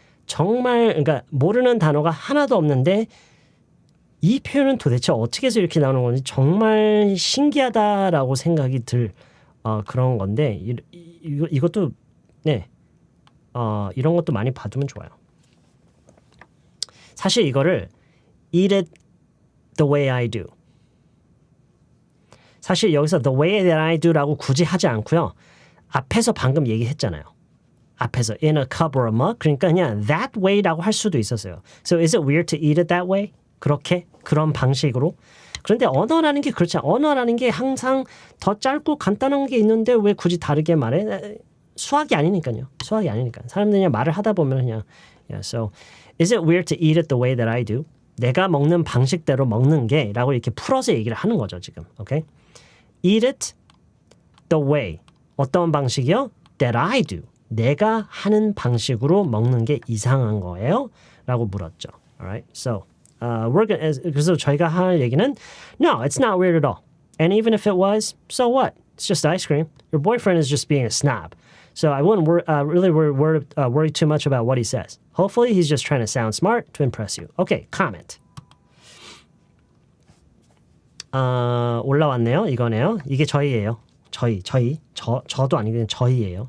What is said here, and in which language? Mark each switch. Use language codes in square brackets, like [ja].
[ko] 정말 그러니까 모르는 단어가 하나도 없는데 이 표현은 도대체 어떻게 해서 이렇게 나오는 건지 정말 신기하다라고 생각이 들 그런 건데 이것도 네. 이런 것도 많이 봐두면 좋아요. 사실 이거를 [en] eat it the way I do. [ko] 사실 여기서 the way that I do라고 굳이 하지 않고요. 앞에서 방금 얘기했잖아요. 앞에서 [en] in a cup or a mug. [ko] 그러니까 그냥 that way라고 할 수도 있었어요. [en] So is it weird to eat it that way? [ko] 그런 방식으로. 그런데 언어라는 게 그렇지 않아요. 언어라는 게 항상 더 짧고 간단한 게 있는데 왜 굳이 다르게 말해? 수학이 아니니까요. 사람들이 그냥 말을 하다 보면 그냥 [en] so is it weird to eat it the way that I do? [ko] 내가 먹는 방식대로 먹는 게 라고 이렇게 풀어서 얘기를 하는 거죠, 지금. [en] Okay? Eat it the way. [ko] 어떤 방식이요? [en] That I do. [ko] 내가 하는 방식으로 먹는 게 이상한 거예요? 라고 물었죠. Alright? [en] So, [ko] 그래서 저희가 할 얘기는 [en] No, it's not weird at all. And even if it was, so what? It's just ice cream. Your boyfriend is just being a snob. So I wouldn't really worry too much about what he says. Hopefully he's just trying to sound smart to impress you. Okay, comment. [ko] 올라왔네요. 이거네요. 이게 저희예요. 저도 아니고 그냥 저희예요.